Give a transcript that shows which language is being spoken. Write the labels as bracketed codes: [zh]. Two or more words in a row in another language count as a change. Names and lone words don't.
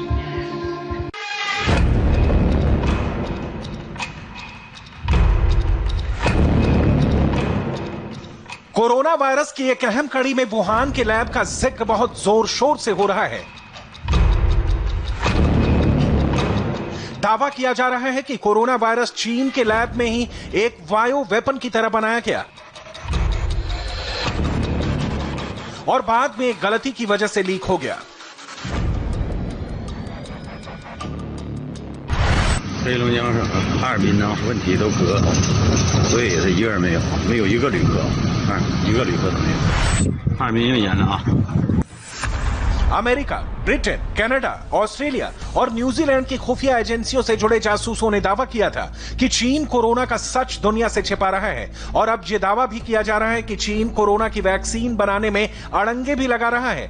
[hi] कोरोना वायरस की एक अहम कड़ी में वुहान के लैब का जिक्र बहुत जोर शोर से हो रहा है। दावा किया जा रहा है कि कोरोना वायरस चीन के लैब में ही एक बायो वेपन की तरह बनाया गया और बाद में एक गलती की वजह से लीक हो गया। [zh] 黑龙江省、哈尔滨呢问题都隔，所以是一个人没有，没有一个旅客，一个旅客都没有。哈尔滨又严了啊！ [hi] अमेरिका, ब्रिटेन, कनाडा, ऑस्ट्रेलिया और न्यूजीलैंड की खुफिया एजेंसियों से जुड़े जासूसों ने दावा किया था कि चीन कोरोना का सच दुनिया से छिपा रहा है और अब यह दावा भी किया जा रहा है कि चीन कोरोना की वैक्सीन बनाने में अड़ंगे भी लगा रहा है।